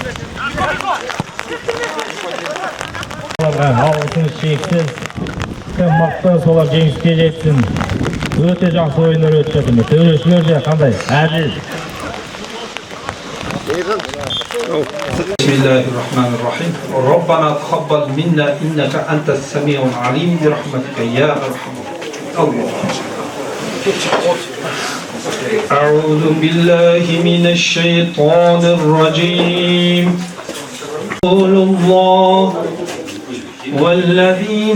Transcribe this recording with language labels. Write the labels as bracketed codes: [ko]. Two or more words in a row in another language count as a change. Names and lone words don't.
[kk] Алғысыңыз шексіз. Кім мықты, солар жеңіске жетсін. Өте жақсы ойындар өтіп жатыр. Төрешілер де қандай? Әділ. [ar] بسم الله الرحمن الرحيم ربنا تقبل منا إنك أنت السميع العليم برحمتك يا أرحم الله أعوذ بالله من الشيطان الرجيم قول الله والذين